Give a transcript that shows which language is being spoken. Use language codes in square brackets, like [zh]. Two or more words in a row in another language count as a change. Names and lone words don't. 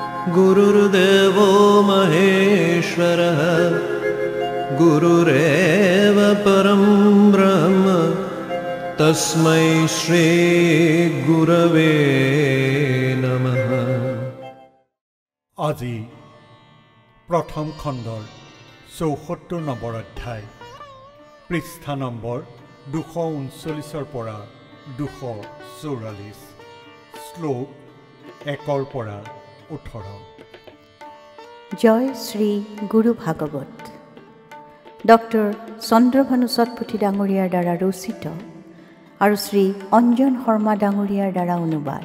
[sa] गुरुर्देवो महेश्वरः गुरुरेव परं ब्रह्म तस्मै श्री गुरवे नमः। [as] আজি প্ৰথম খণ্ডৰ ৭৪ নম্বৰ অধ্যায় পৃষ্ঠা নম্বৰ ২৩৯ পৰা ২৪৪ শ্লোক ১ পৰা ১৮। জয় শ্ৰী গুৰু ভাগৱত। ডক্টৰ চন্দ্ৰভানু সতপুথি ডাঙৰীয়াৰ দ্বাৰা ৰচিত আৰু শ্ৰী অঞ্জন শৰ্মা ডাঙৰীয়াৰ দ্বাৰা অনুবাদ।